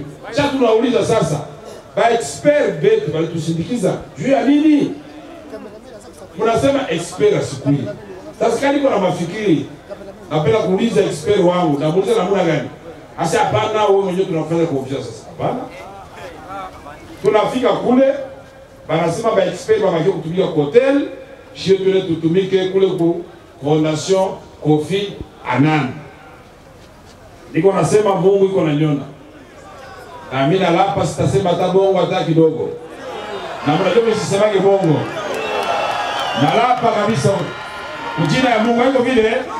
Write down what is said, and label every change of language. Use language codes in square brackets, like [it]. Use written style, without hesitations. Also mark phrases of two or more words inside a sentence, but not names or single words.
[sw] Sasa tunauliza sasa, ba expert betu walitusindikiza juu ya nini? Mnasema expert asikui. Sasa kama niko na mafikiri, napenda kuuliza expert wangu, namuuliza namna gani? Asa hapana, wewe mwenyewe tunafanya confiance sasa. Hapana. Tunafika kule, banasema ba expert babaki kutumika kwa hotel, shie tule tutumike kule ku Fondation Kofi Annan. Niko nasema Mungu iko na nyona. Na mimi nalapa sitasema hata bongo hata kidogo. Na mnajua mimi sisemage bongo. Nalapa kabisa jina ya Mungu haiko vile.